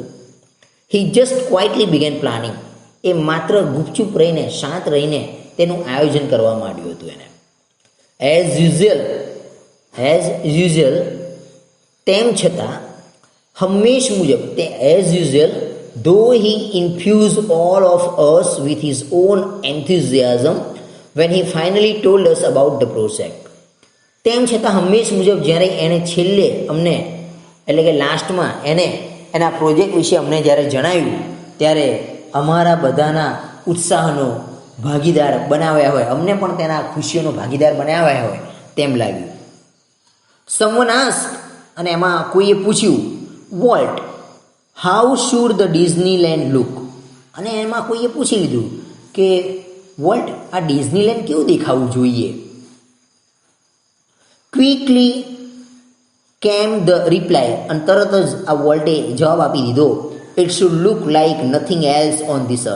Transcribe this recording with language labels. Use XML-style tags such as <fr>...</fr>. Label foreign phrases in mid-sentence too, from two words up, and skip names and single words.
<en>He just quietly began planning.</en> <gu>એ માત્ર ગુપચુપ રહીને, શાંત રહીને તેનું આયોજન કરવા માંડ્યું હતું એને.</gu> <en>as usual,</en> <gu>તેમ છતાં હંમેશ મુજબ, તે</gu> <en>as usual, though he infused all of us with his own enthusiasm when he finally told us about the project.</en> <gu>તેમ છતાં હંમેશ મુજબ જ્યારે એણે છેલ્લે અમને, એટલે કે લાસ્ટમાં એને એના પ્રોજેક્ટ વિશે અમને જ્યારે જણાવ્યું ત્યારે અમારા બધાના ઉત્સાહનો ભાગીદાર બનાવ્યા હોય, અમને પણ તેના ખુશીઓનો ભાગીદાર બનાવ્યા હોય તેમ લાગ્યું.</gu> <en>Someone asked,</en> <gu>અને એમાં કોઈએ પૂછ્યું,</gu> <en>Walt, how should the Disneyland look?</en> <gu>અને એમાં કોઈએ પૂછી લીધું કે વોલ્ટ, આ ડિઝનીલેન્ડ કેવું દેખાવું જોઈએ?</gu> <en>Quickly came the reply,</en> <gu>અને તરત જ આ વોલ્ટે જવાબ આપી દીધો,</gu> <en>It should look like nothing else on this earth.</en>